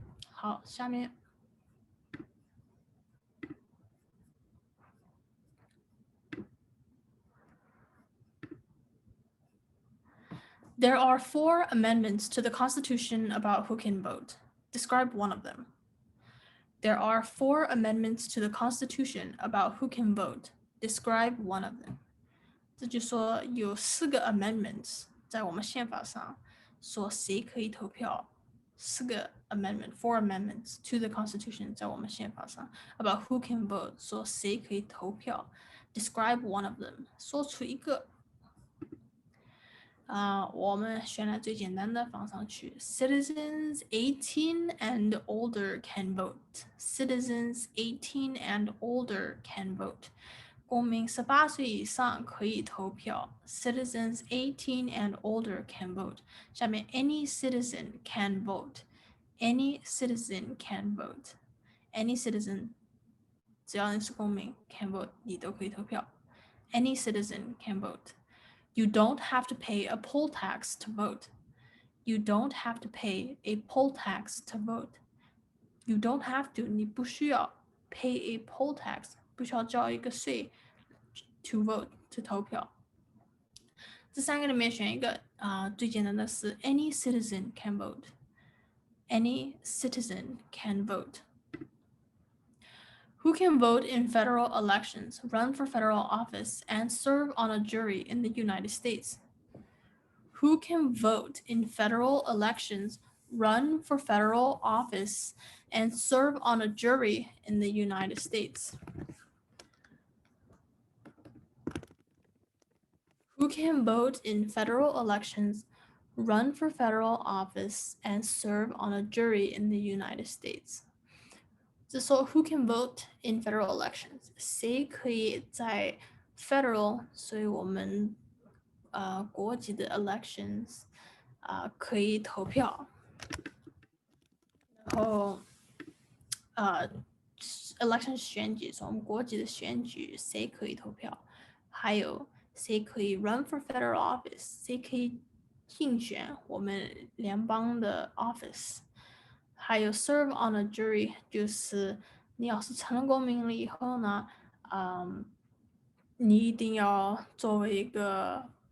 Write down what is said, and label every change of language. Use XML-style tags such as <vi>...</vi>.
<zh>好，下面</zh> <en>There are 4 amendments to the Constitution about who can vote. Describe one of them. There are 4 amendments to the Constitution about who can vote. Describe one of them.</en> <zh>这就说有4个 amendments 在我们宪法上说谁可以投票。 4个</zh> <en>4 amendments to the Constitution</en> <zh>在我们宪法上</zh> <en>about who can vote</en> <zh>说谁可以投票。</zh> <en>Describe one of them.</en> <zh>说出一个。我们选了最简单的放上去</zh> <en>Citizens 18 and older can vote. Citizens 18 and older can vote.</en> <zh>公民18岁以上可以投票</zh> <en>Citizens 18 and older can vote. 下面 Any citizen can vote. Any citizen can vote. Any citizen</en> <zh>只要你是公民</zh> <en>can vote</en> <zh>你都可以投票</zh> <en>Any citizen can vote. You don't have to pay a poll tax to vote. You don't have to pay a poll tax to vote. You don't have to,</en> <zh>你不需要</zh> <en>pay a poll tax,</en> <zh>不需要交一个税</zh> <en>to vote, to</en> <zh>投票。这3个里面选一个最简单的是</zh> <en>Any citizen can vote. Any citizen can vote. Who can vote in federal elections, run for federal office, and serve on a jury in the United States? Who can vote in federal elections, run for federal office, and serve on a jury in the United States? Who can vote in federal elections, run for federal office, and serve on a jury in the United States? So who can vote in federal elections?</en> <zh>谁可以在 federal， 所以我们国际的 elections 可以投票。然后election 选举，所以我们国际的选举谁可以投票？还有谁可以</zh> <en>run for federal office？</en> <zh>谁可以竞选我们联邦的 office？还有</zh> <en>serve on a jury，</en> <zh>就是你要是成了公民了以后呢，你一定要作为一个，</zh>